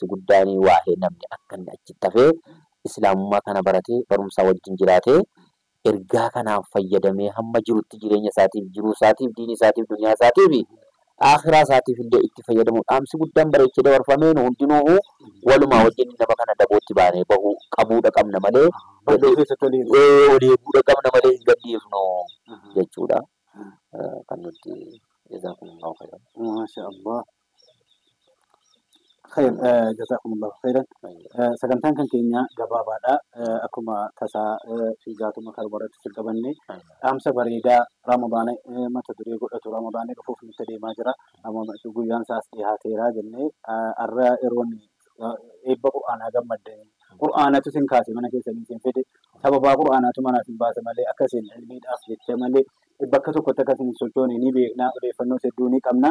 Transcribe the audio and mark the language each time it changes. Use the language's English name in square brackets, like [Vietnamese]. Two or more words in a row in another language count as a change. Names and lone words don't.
[Oromo] guddaan waa'ee namni akka inni achitti hafee islaamummaa kana baratee barumsaa wajjin jiraatee ergaa kanaan fayyadamee hamma jirutti jireenya isaatiif, jiruu isaatiif, diinii isaatiif, dunyaa isaatiif, akhiraa isaatiif illee itti fayyadamu dhaamsi guddaan bareechee dabarfamee nu hundinuu walumaa wajjin nama kana dabootti baanee bahuu qabuudha qabna malee olii buudha qabna malee hin gadhiifnu jechuudha. Kan nuti [Arabic] جزاكم الله خيرا. [Oromo] Maashaallah. [Arabic] خير، جزاكم الله خيرا. [Oromo] Sagantaan kan keenya gabaabaadha. Akkuma tasaa fiigaatuma karbaratti sirqabanne dhaamsa bareedaa ramadaana mata duree godhatu ramadaana dhufuuf nutti deemaa jira. Amma guyyaan isaas dhiyaateera jennee har'a yeroon eebba qur'aanaa gammaddanii qur'aanatu sin kaase mana keessanii sin fide sababaa qur'aanaatu manaaf hin baase malee akkasiin ilmiidhaaf jecha malee bakka tokkotti akkasiin sochoone ni beekna, odeeffannoo hedduu ni qabna.